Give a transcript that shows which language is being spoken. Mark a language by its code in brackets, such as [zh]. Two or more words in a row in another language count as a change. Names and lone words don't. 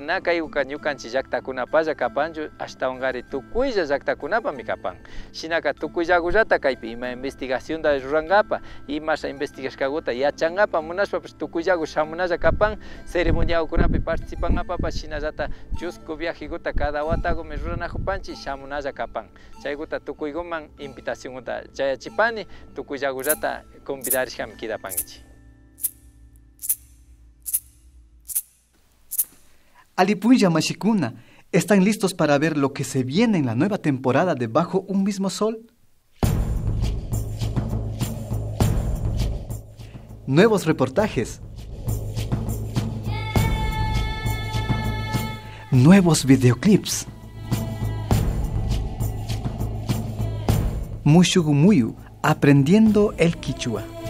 [qu] na kaykuka ñukanchi llaktakunapalla kapanchu ashtawanqari tukuylla llaktakunapami kapan shinaka tukuyllakullata kaypi ima investigacionta rurangapa imasha investigashkakuta yachangapa munashpapish tukuyllaku shamunalla kapan ceremonia ukunapi participan papa shinallata chusku viajikuta cada watago me ruranajupanchi shamunalla kapan chaykuta tukuykuman invitacionkuta chayachipani tukuyllakullata convidarishkami kidapankichi. Alipuya mashikuna, [es] ¿están listos para ver lo que se viene en la nueva temporada de Bajo un Mismo Sol? Nuevos reportajes, nuevos videoclips, Mushugumuyu, aprendiendo el Quichua.